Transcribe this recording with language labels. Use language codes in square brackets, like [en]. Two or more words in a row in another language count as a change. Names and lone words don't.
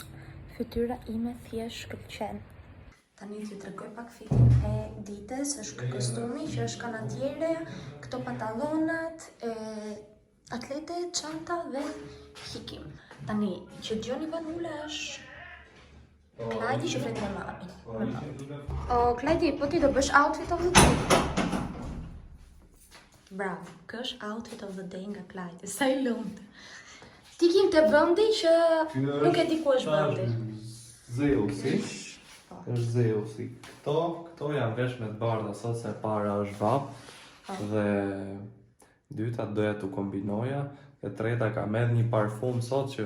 [sq] Fytyra ime thjesht shkëlqen. Tani t'ju tregoj pak fitin e ditës, është kostumi që është kanatiere, këto pantallonat, atlete, çanta dhe hikim. Tani, që dëgjoni vanula është Klajdi që flet me mamin. Klajdi, po ti do bësh [en] outfit of the day? [sq] Bravo, kë është [en] outfit of the day [sq] nga Klajdi, sa i lumtë. Ti kim të vendi që nuk e di ku është vendi. Zeusi. Është Zeusi. Këto janë veshme të bardha sot se para është vap dhe dyta doja të kombinoja, e treta ka medh një parfum sot që...